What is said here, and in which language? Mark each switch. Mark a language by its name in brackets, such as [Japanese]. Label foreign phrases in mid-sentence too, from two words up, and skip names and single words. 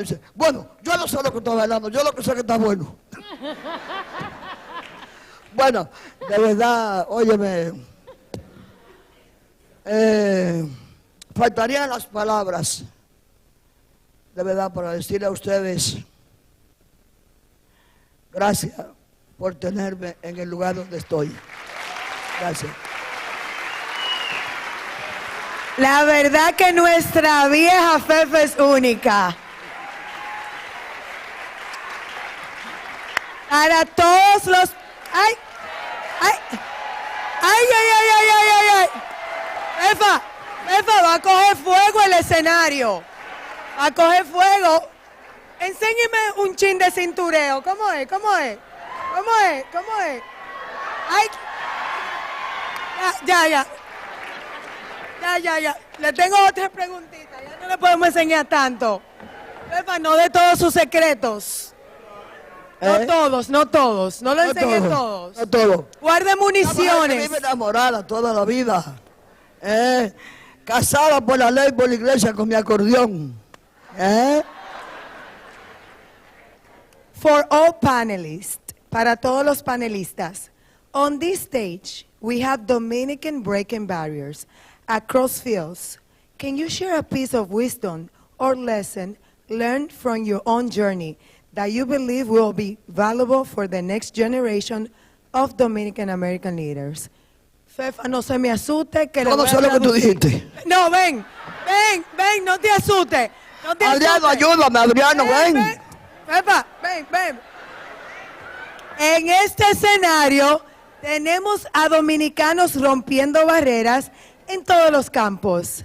[Spanish] Dice, bueno, yo no sé lo que estoy bailando, yo lo que sé que está bueno. Bueno, de verdad, óyeme, faltarían las palabras, de verdad, para decirle a ustedes, gracias por tenerme en el lugar donde estoy. Gracias. La verdad que nuestra vieja Fefa es única. Para todos los... ¡Ay! ¡Ay! ¡Ay, ay, ay, ay, ay, ay, ay! Fefa, va a coger fuego el escenario. Va a coger fuego. Enséñeme un chin de cintureo. ¿Cómo es? ¿Cómo es? ¿Cómo es? ¿Cómo es? ¡Ay! Ya. Le tengo otra preguntita. Ya no le podemos enseñar tanto. Fefa, no de todos sus secretos. No todos. No lo enseñen todos. No todos. Guarde municiones. Vive enamorada toda la vida. Casada por la ley, por la iglesia, con mi acordeón. [English] For all panelists, [Spanish] para todos los panelistas, [English] on this stage, we have Dominican breaking barriers across fields. Can you share a piece of wisdom or lesson learned from your own journey that you believe will be valuable for the next generation of Dominican American leaders? [Spanish] Fefa, no se me asuste. Que no sé lo que tú dijiste. No, ven, no te asustes. Adriano, ayúdame, Adriano, ven. Fefa, ven. En este escenario tenemos a dominicanos rompiendo barreras en todos los campos.